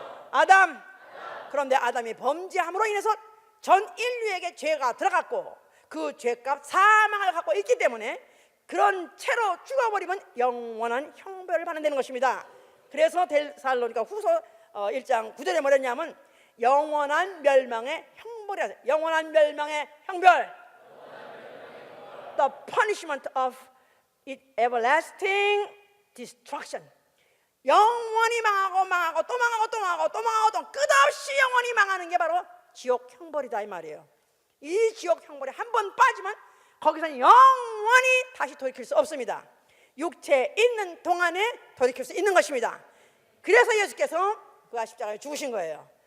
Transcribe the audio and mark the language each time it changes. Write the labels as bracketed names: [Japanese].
[Korean] 아담. 그런데 아담이 범죄함으로 인해서 전 인류에게 죄가 들어갔고 그 죄값 사망을 갖고 있기 때문에 그런 채로 죽어버리면 영원한 형벌을 받는다는 것입니다. 그래서 데살로니가 후서 1장 9절에 뭐랬냐면 영원한 멸망의 형벌이야. 영원한 멸망의 형벌. [English] The punishment of everlasting destruction. [Korean] 영원히 망하고 또 끝없이 영원히 망하는 게 바로 지옥 형벌이다 이 말이에요. 이 지옥 형벌에 한 번 빠지면 거기서는 영원히 다시 돌이킬 수 없습니다. 육체에 있는 동안에 돌이킬 수 있는 것입니다. 그래서 예수께서 그가 십자가에 죽으신 거예요.